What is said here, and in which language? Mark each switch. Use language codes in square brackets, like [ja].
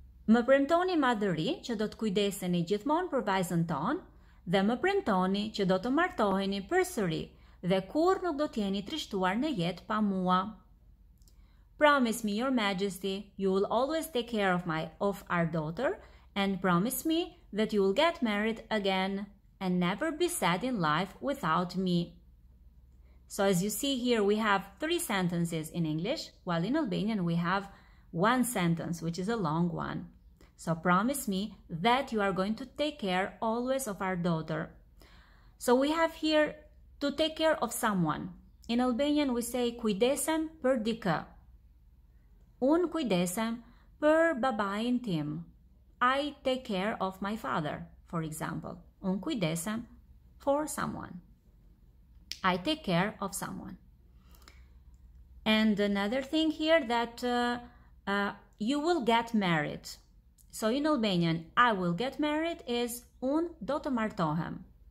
[sq] Më premtoni madhëri që do të kujdeseni gjithmonë për vajzën tonë dhe më premtoni që do të martoheni përsëri dhe kur nuk do t'jeni trishtuar në jetë pa mua. [en] Promise me, your majesty, you will always take care of our daughter, and promise me that you will get married again and never be sad in life without me. So as you see here, we have 3 sentences in English, while in Albanian we have 1 sentence, which is a long one. So promise me that you are going to take care always of our daughter. So we have here to take care of someone. In Albanian we say [sq] kujdesem për dikë. Unë kujdesem për babain tim. [en] I take care of my father, for example. [sq] Unë kujdesem [en] for someone. I take care of someone. And another thing here that you will get married. So in Albanian, I will get married is [sq] unë do të martohem.